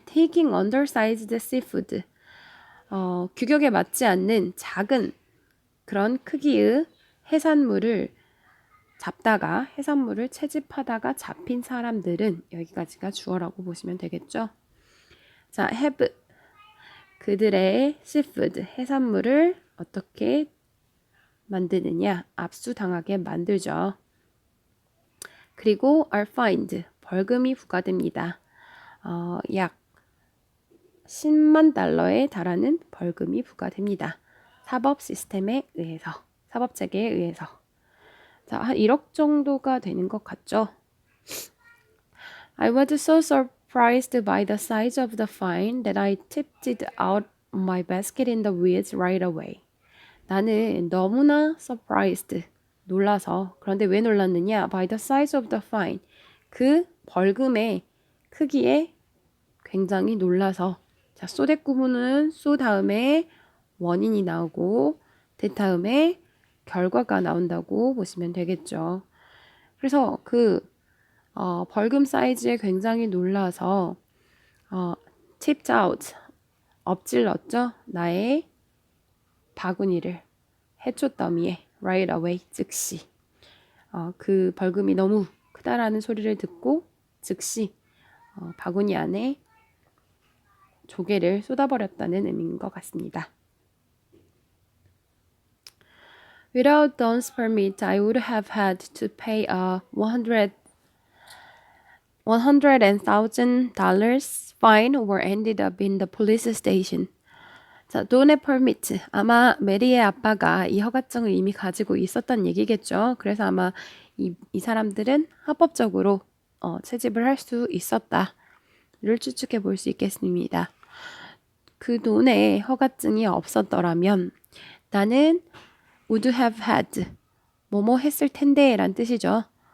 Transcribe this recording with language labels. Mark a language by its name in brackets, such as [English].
[English] Taking undersized seafood. [Korean] 규격에 맞지 않는 작은 그런 크기의 해산물을 잡다가 해산물을 채집하다가 잡힌 사람들은 여기까지가 주어라고 보시면 되겠죠. 자, have 그들의 seafood 해산물을 어떻게 만드느냐? 압수당하게 만들죠. 그리고 [English] are fined [Korean] 벌금이 부과됩니다. 약 10만 달러에 달하는 벌금이 부과됩니다. 사법 시스템에 의해서, 사법 체계에 의해서. 자, 한 1억 정도가 되는 것 같죠? [English] I was so surprised by the size of the fine that I tipped it out my basket in the woods right away. [Korean] 나는 너무나 surprised, 놀라서. [English] 그런데 왜 놀랐느냐? By the size of the fine. [Korean] 그 벌금의 크기에 굉장히 놀라서. 자, 쏘댓 구문은 쏘 다음에 원인이 나오고 대 다음에 결과가 나온다고 보시면 되겠죠. 그래서 벌금 사이즈에 굉장히 놀라서 [English] tipped out, [Korean] 엎질렀죠. 나의 바구니를 해초더미에 [English] right away, [Korean] 즉시. 그 벌금이 너무 크다라는 소리를 듣고 즉시 바구니 안에 조개를 쏟아버렸다는 의미인 것 같습니다. [English] Without Don's permit, I would have had to pay a $100,000 fine or ended up in the police station. [Korean] 자, 돈의 permit. 아마 메리의 아빠가 이 허가증을 이미 가지고 있었던 얘기겠죠. 그래서 아마 이 사람들은 합법적으로 채집을 할 수 있었다를 추측해 볼 수 있겠습니다. 그 돈에 허가증이 없었더라면 나는 [English] would have had [Korean] 뭐뭐 했을 텐데 란 뜻이죠.